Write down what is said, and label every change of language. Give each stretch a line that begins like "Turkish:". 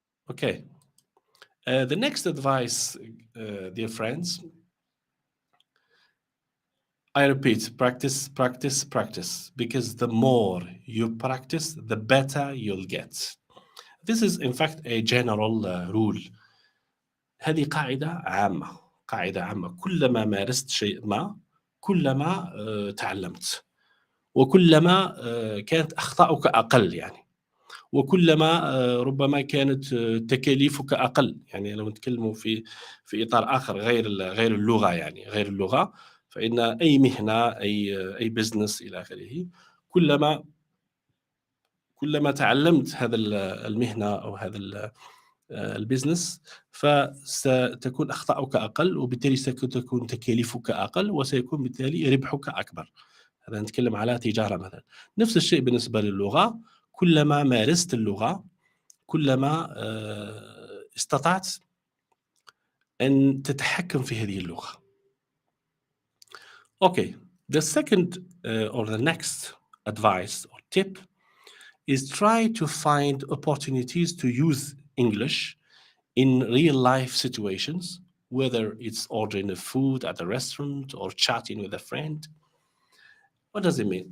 English: Okay. The next advice, dear friends, I repeat, practice, practice, practice, because the more you practice, the better you'll get. This is, in fact, a general rule.
Arabic: هذه قاعدة عامة كلما مارست شيء ما كلما تعلمت وكلما كانت أخطاؤك أقل يعني وكلما ربما كانت تكاليفك أقل يعني لو نتكلموا في إطار آخر غير اللغة يعني غير اللغة فإن أي مهنة أي بزنس إلى آخره كلما تعلمت هذا المهنة أو هذا البزنس فستكون أخطاؤك أقل وبالتالي ستكون تكاليفك أقل وسيكون بالتالي ربحك أكبر. هذا نتكلم على تجارة مثلا. نفس الشيء بالنسبة للغة، كلما مارست اللغة كلما استطعت أن تتحكم في هذه اللغة.
English: Okay, the second or the next advice or tip is try to find opportunities to use English in real life situations, whether it's ordering a food at a restaurant or chatting with a friend. What does it mean?